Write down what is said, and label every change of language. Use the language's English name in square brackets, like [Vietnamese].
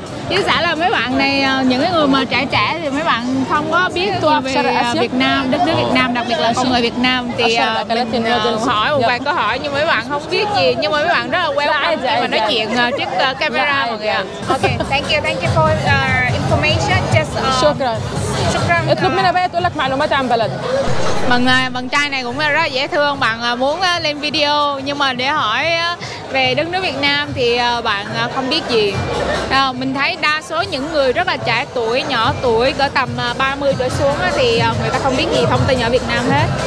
[Vietnamese] Chia sẻ là mấy bạn này, những cái người mà trẻ thì mấy bạn không có biết về Việt Nam, đất nước Việt Nam, đặc biệt là con người Việt Nam. Thì mình hỏi một vài câu hỏi nhưng mấy bạn không biết gì, nhưng mà mấy bạn rất là welcome khi mà nói chuyện trước camera mọi người ạ. [English] Okay, thank you for information. Just [Arabic] شكرا. اطلب منها بقى تقول لك معلومات عن بلد. [Vietnamese] Bạn trai này cũng rất là dễ thương, bạn muốn lên video nhưng mà để hỏi về đất nước Việt Nam thì bạn không biết gì. Mình thấy đa số những người rất là trẻ tuổi, nhỏ tuổi, cỡ tầm 30 trở xuống thì người ta không biết gì thông tin ở Việt Nam hết.